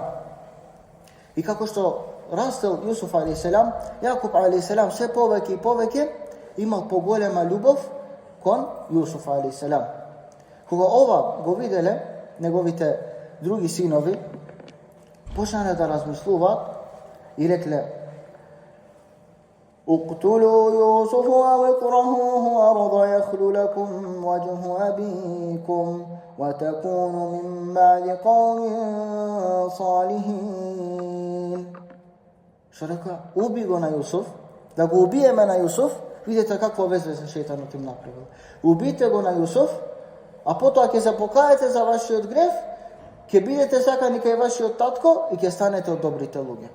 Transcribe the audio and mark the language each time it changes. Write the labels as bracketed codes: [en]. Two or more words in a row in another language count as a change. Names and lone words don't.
[mk] И како што растел Јусуф алейхиселам, Јакуб алейхиселам се повеќе и повеќе имал поголема љубов кон Јусуф алейхиселам. Кога ова го виделе неговите други синови, почнале да размислуваат и рекле: [ar] "اقتلوا يوسف أو اطرحوه أرضا يخل لكم وجه أبيكم وتكونوا من بعده قوما صالحين." [mk] Што река? Уби го на Јусуф, да го убиеме на Јусуф. Видите какво безвезен шејтанот им направил. Убите го на Јусуф, а потоа ќе се покаете за вашиот грев, ќе бидете сакани кај вашиот татко и ќе станете од добрите луѓе.